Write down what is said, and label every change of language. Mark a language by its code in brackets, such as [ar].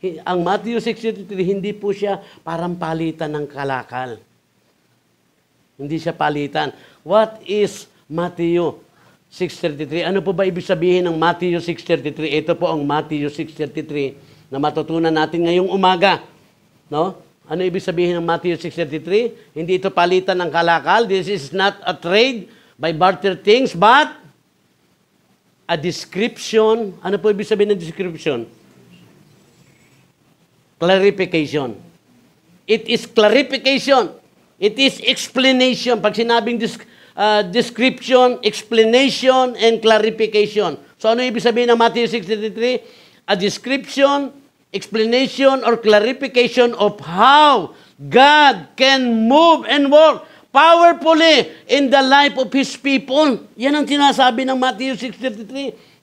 [tl] Ang Matthew 6:33, hindi po siya parang palitan ng kalakal. Hindi siya palitan. [en] What is Matthew 6:33? [tl] Ano po ba ibig sabihin ng Matthew 6:33? Ito po ang Matthew 6:33 na matutunan natin ngayong umaga. No? Ano ibig sabihin ng Matthew 6:33? Hindi ito palitan ng kalakal. [en] This is not a trade by barter things, but a description. [tl] Ano po ibig sabihin ng description? [en] Clarification. It is clarification. It is explanation. [tl] Pag sinabing [en] description, explanation, and clarification. So [tl] ano ibig sabihin ng [en] Matthew 6:33? A description, explanation or clarification of how God can move and work powerfully in the life of His people. [tl] Yan ang sinasabi ng Matthew 6:33.